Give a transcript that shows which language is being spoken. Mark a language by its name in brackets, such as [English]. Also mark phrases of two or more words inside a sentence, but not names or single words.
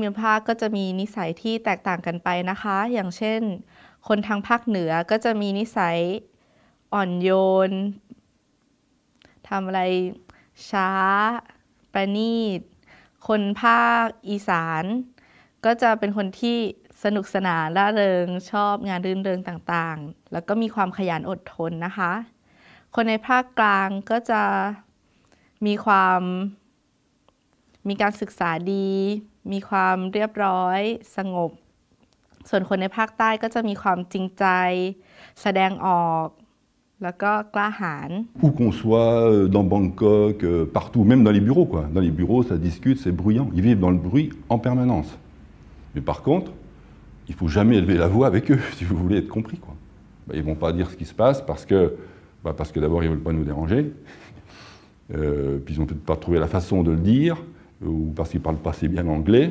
[Thai] มิภาคก็จะมีนิสัยที่แตกต่างกันไปนะคะอย่างเช่นคนทางภาคเหนือก็จะมีนิสัยอ่อนโยนทำอะไรช้าประณีตคนภาคอีสานก็จะเป็นคนที่สนุกสนานร่าเริงชอบงานรื่นเริงต่างๆแล้วก็มีความขยันอดทนนะคะคนในภาคกลางก็จะ มีการศึกษาดีมีความเรียบร้อยสงบส่วนคนในภาคใต้ก็จะมีความจริงใจแสดงออกแล้วก็กล้าหาญ [French] Où qu'on soit, dans Bangkok, partout, même dans les bureaux, quoi. Dans les bureaux, ça discute, c'est bruyant. Ils vivent dans le bruit en permanence. Mais par contre, il ne faut jamais élever la voix avec eux, si vous voulez être compris, quoi. Ils ne vont pas dire ce qui se passe parce que d'abord, ils ne veulent pas nous déranger, puis ils n'ont peut-être pas trouvé la façon de le dire, ou parce qu'ils ne parlent pas assez bien anglais.